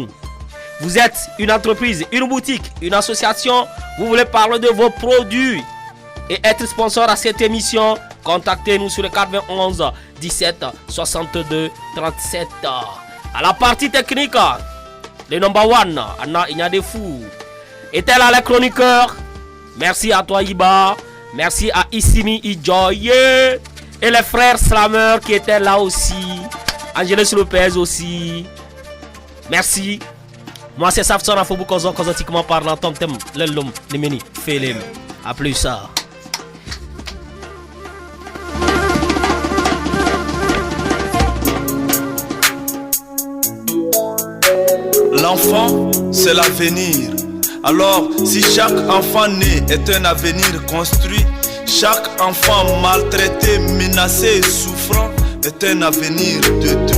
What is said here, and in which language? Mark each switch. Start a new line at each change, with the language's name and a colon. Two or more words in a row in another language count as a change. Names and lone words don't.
French: Vous êtes une entreprise, une boutique, une association. Vous voulez parler de vos produits et être sponsor à cette émission, contactez-nous sur le 91 17 62 37. À la partie technique, le
English: number one,
French: Anna Ignadefou. Et elle a les chroniqueurs. Merci à toi Iba. Merci à Issimi Ijoye. Et les frères slameurs qui étaient là aussi. Angeles Lopez aussi. Merci. Moi c'est Safson Afobou Kozo Kozotiquement parlant. Tom Tem Lelum Nimeni Felim. A plus ça. L'enfant, c'est l'avenir. Alors, si chaque enfant né est un avenir construit, chaque enfant maltraité, menacé et souffrant est un avenir détruit.